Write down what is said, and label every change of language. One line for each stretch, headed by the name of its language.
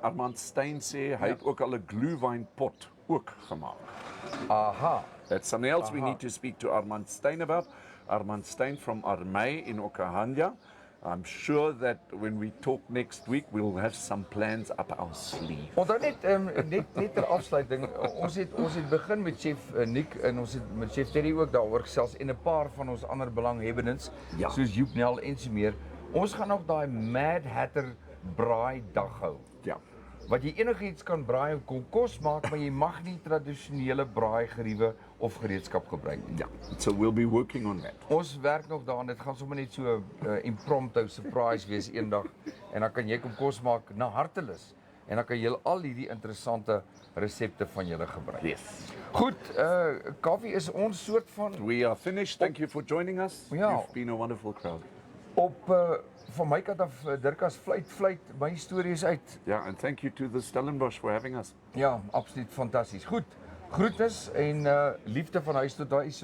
Afrikaans: Armand Steyn sê hy het ook al 'n glühweinpot ook gemaak. Aha.
English: That's something else we need to speak to Armand Steyn about. Armand Steyn from Armey in Okahanja. I'm sure that when we talk next week, we'll have some plans up our sleeve.
Afrikaans: Onthou net ter afsluiting, ons het begin met Chef Nick en ons het met Chef Terry ook daaroor gesels en 'n paar van ons ander belanghebbendes, Ja. soos Joep Nel en so meer. Ons gaan nog daai Mad Hatter braai dag hou. Ja. Wat jy enigiets kan braai en kon kos maak, maar jy mag nie tradisionele braaigeriewe of gereedskap gebruik nie. Ja.
English: So we'll be working on that.
Afrikaans: Ons werk nog daaraan. Dit gaan sommer net so 'n impromptu surprise wees eendag en dan kan jy kom kos maak na hartelus en dan kan jy al hierdie interessante resepte van julle gebruik.
English: Yes.
Afrikaans: Goed, Kaufee is ons soort van
English: We are finished. Thank you for joining us.
Afrikaans: Ja.
English: You've been a wonderful crowd.
Afrikaans: op van my kant af Dirkas fluit, my storie is uit.
English: Yeah, and thank you to the Stellenbosch for having us.
Afrikaans: Ja, absoluut fantasties. Goed. Groetnis en liefde van huis tot huis.